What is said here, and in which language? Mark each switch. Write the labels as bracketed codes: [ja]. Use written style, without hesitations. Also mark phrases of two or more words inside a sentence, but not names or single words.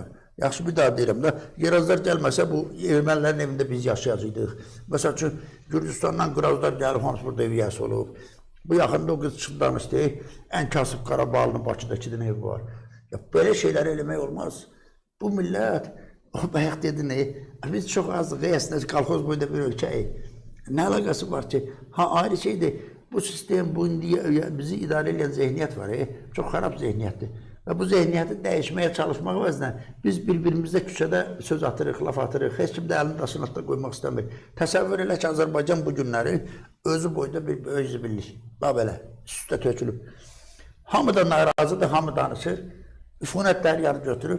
[az] Yaxşı bir daha deyirəm də, yerazlar gəlməsə bu ermənilərin evində biz yaşayacaqdıq. Məsəl üçün, Gürcistandan Qırazlar gəlib, hamısı burada ev yəsi olub. Bu yaxında o qız çıxıb danışdı, ən kasıb Qarabağlının Bakıda 2 dənə ev var. Belə şeyləri eləmək olmaz. Bu millət, o bayaq dedi, biz çox azdıq, əslində, kolxoz boyunda bir ölkəyik. [tr] Ne alakası var ki? [az] Ha ayrı şeydir. [tr] Bu sistem, bu bizi idare eden zihniyet var. Çok harap zihniyettir. Ve bu zihniyeti değişmeye çalışmak [az] əvəzinə biz birbirimizdə küçədə söz atırıq, laf atırıq. Heç kim də əlini daşın altına qoymaq istəmir. Təsəvvür elə ki, Azərbaycan bu günləri özü boyda bir böyük zibillik. Bax belə, üstə tökülüb. Hamı da narazıdır, hamı danışır. Üfunətləri yarı götürüb.